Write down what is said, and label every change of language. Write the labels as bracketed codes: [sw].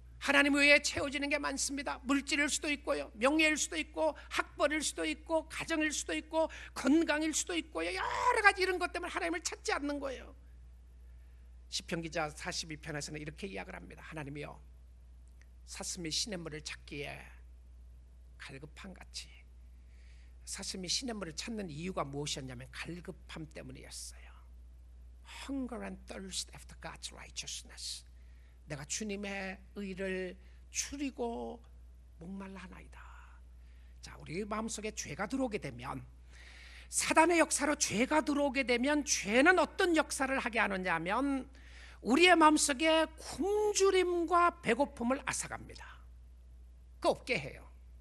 [ko] 하나님 외에 채워지는 게 많습니다. 물질일 수도 있고요, 명예일 수도 있고, 학벌일 수도 있고, 가정일 수도 있고, 건강일 수도 있고요, 여러 가지 이런 것 때문에 하나님을 찾지 않는 거예요. 시편 기자 42편에서는 이렇게 이야기를 합니다. 하나님이여, 사슴이 시냇물을 찾기에 갈급함 같이. 사슴이 시냇물을 찾는 이유가 무엇이었냐면 갈급함 때문이었어요. [en] Hunger and thirst after God's righteousness. [ko] 내가 주님의 의를 추리고 목말라하나이다. 자, 우리 마음속에 죄가 들어오게 되면, 사단의 역사로 죄가 들어오게 되면 죄는 어떤 역사를 하게 하느냐 하면 우리의 마음속에 굶주림과 배고픔을 앗아갑니다. 그 없게 해요.